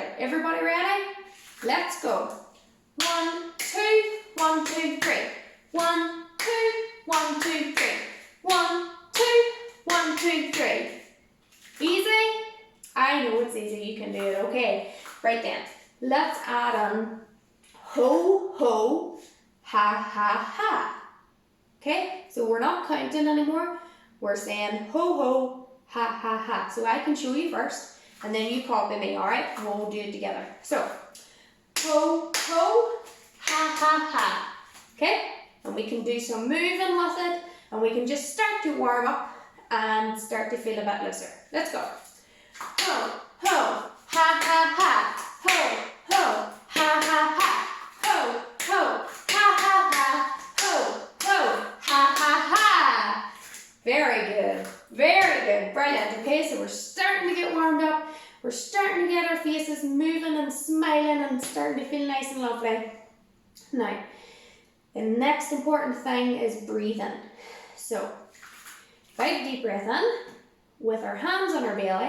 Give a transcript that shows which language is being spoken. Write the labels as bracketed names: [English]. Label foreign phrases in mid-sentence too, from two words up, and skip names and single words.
[English] Everybody ready? Let's go. 1, 2, 1, 2, 3. 1, 2, 1, 2, 3. 1, 2, 1, 2, 3. Easy? I know it's easy. You can do it. Okay. Right then. Let's add on ho, ho, ha, ha, ha. Okay, so we're not counting anymore, we're saying ho ho, ha ha ha. So I can show you first, and then you copy me, alright? And we'll do it together. So, ho ho, ha ha ha. Okay, and we can do some moving with it, and we can just start to warm up and start to feel a bit looser. Let's go. Ho ho, ha ha ha. Ho ho, ha ha ha. Ho ho, ha ha ha. Ho ho, ha ha ha. Very good. Very good, brilliant. Okay, so we're starting to get warmed up. We're starting to get our faces moving and smiling and starting to feel nice and lovely. Now, the next important thing is breathing. So, big deep breath in with our hands on our belly.